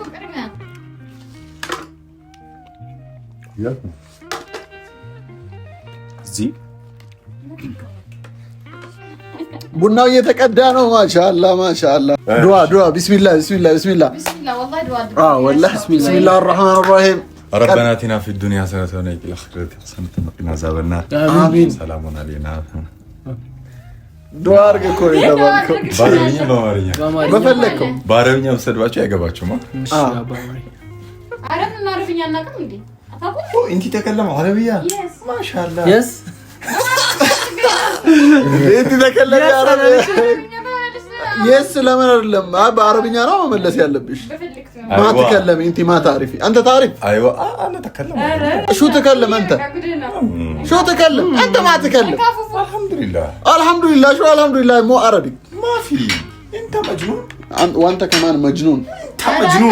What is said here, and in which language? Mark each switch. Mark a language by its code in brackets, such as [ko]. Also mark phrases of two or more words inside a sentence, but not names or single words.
[am] እዚህ ቡናው እየተቀዳ ነው። ማሻአላ ዱዓ [ar] بسم الله والله بسم الله الرحمن الرحيم ربنا آتنا في الدنيا حسنة وفي الآخرة حسنة وقنا عذاب النار آمين سلام علينا [am] ዱዓ አድርግ እኮ የተባልከው በፈለግከው በአረብኛ ወሰድባቸው አይገባችሁም። አረብኛ እናቅም እንዴ [ar] انت تتكلم عربية ما شاء الله يس انت تتكلم عربية يس [am] ለምን አይደለም በአረብኛ ነው መመለስ ያለብሽ። [ar] ما تتكلم انت ما تعرفي انت تعرف. ايوه انا اتكلم. شو تتكلم انت؟ شو تتكلم انت؟ ما تتكلم. الحمد لله شو الحمد لله مو عربي ما في. انت مجنون وانت كمان مجنون. انت مجنون